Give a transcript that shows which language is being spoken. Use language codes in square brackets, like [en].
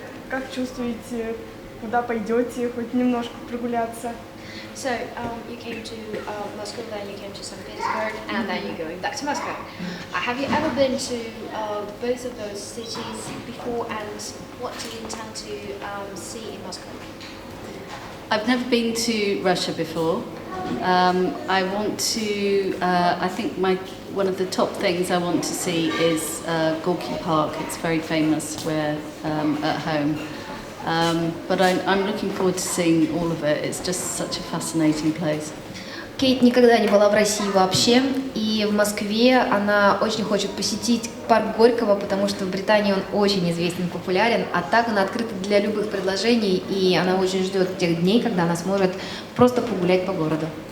[ru] как чувствуете, куда пойдете, хоть немножко прогуляться? [en] So you came to Moscow, then you came to St. Petersburg, and then you're going back to Moscow. Have you ever been to both of those cities before, and what do you intend to see in Moscow? I've never been to Russia before. I want to, I think one of the top things I want to see is Gorky Park. It's very famous. We're at home. But I'm looking forward to seeing all of it. It's just such a fascinating place. [ru] Кейт никогда не была в России вообще, и в Москве она очень хочет посетить парк Горького, потому что в Британии он очень известен, популярен, а так она открыта для любых предложений, и она очень ждет тех дней, когда она сможет просто погулять по городу.